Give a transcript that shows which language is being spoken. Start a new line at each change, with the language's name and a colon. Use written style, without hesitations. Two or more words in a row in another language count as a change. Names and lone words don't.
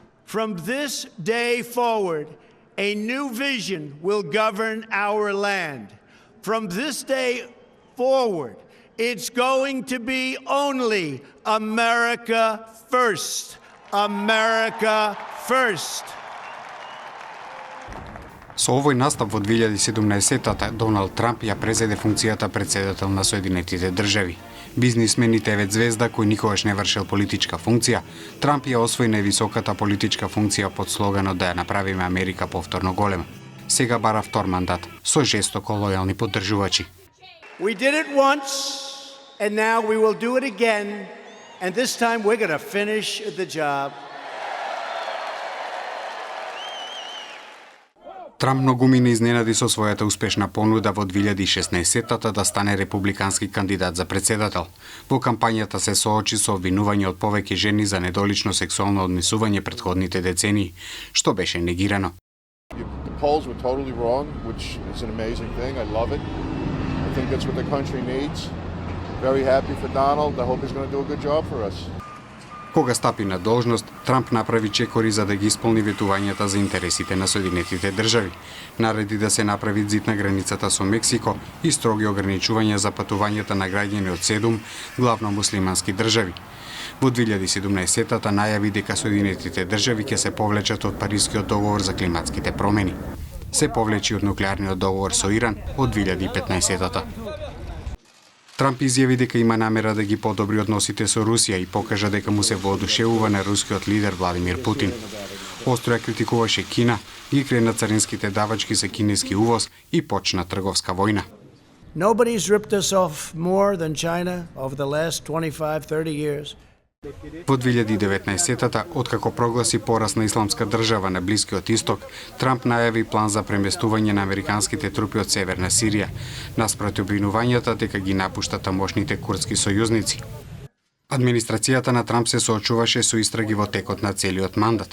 English: From this day forward, a new vision will govern our land. From this day forward, it's going to be only America first. America first.
Macedonian: Со овој настап во 2017-та Доналд Трамп ја презеде функцијата председател на Соединетите држави. Бизнисмен и ТВ звезда кој никогаш не вршел политичка функција, Трамп ја освои највисоката политичка функција под слоганот да ја направиме Америка повторно голема. Сега бара втор мандат со жестоко лојални поддржувачи.
English: We did it once and now we will do it again and this time we're going to finish the job.
Macedonian: Трамп многу не изненади со својата успешна понуда во 2016-та да стане републикански кандидат за председател. Во кампањата се соочи со обвинување од повеќе жени за недолично сексуално однесување претходните децении, што беше негирано.
English: The polls were totally wrong, which is an amazing thing. I love it. I think that's what the country needs. Very happy for Donald. I hope he's going to do a good job for us.
Macedonian: Кога стапи на должност, Трамп направи чекори за да ги исполни ветувањата за интересите на Соединетите држави. Нареди да се направи зид на границата со Мексико и строги ограничувања за патувањата на граѓани од 7 главно муслимански држави. Во 2017-та најави дека Соединетите држави ќе се повлечат од Парискиот договор за климатските промени. Се повлечи од нуклеарниот договор со Иран од 2015-та. Трамп изјави дека има намера да ги подобри односите со Русија и покажа дека му се воодушевува на рускиот лидер Владимир Путин. Остро ја критикуваше Кина, ги крена царинските давачки за кинески увоз и почна трговска војна.
English: Nobody's ripped us off more than China over the last 25-30 years.
Macedonian: Во 2019-та, откако прогласи пораз на исламска држава на Блискиот Исток, Трамп најави план за преместување на американските трупи од Северна Сирија, наспроти обвинувањата дека ги напушта тамошните курдски сојузници. Администрацијата на Трамп се соочуваше со истраги во текот на целиот мандат.